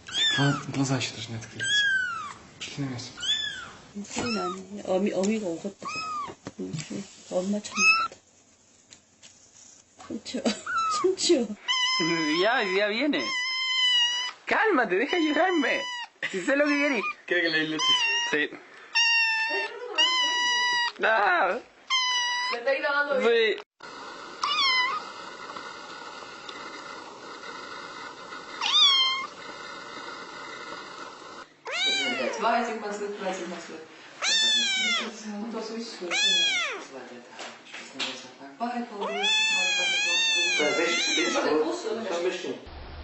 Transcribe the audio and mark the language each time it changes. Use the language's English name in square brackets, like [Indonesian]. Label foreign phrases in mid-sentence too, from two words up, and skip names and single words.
[Russian] Глаза еще даже не открылись. Пошли на место. [Korean] 소리 나네. 어미가 오겠다. 엄마 참았다. 손 치워. [Spanish] Ya viene. Cálmate, deja de llorarme. Si sé lo que querés. ¿Quiere que le ilustre? Sí. Ah. ¿Le estáis grabando bien? Sí. [Portuguese] Vai, assim, vai, vai.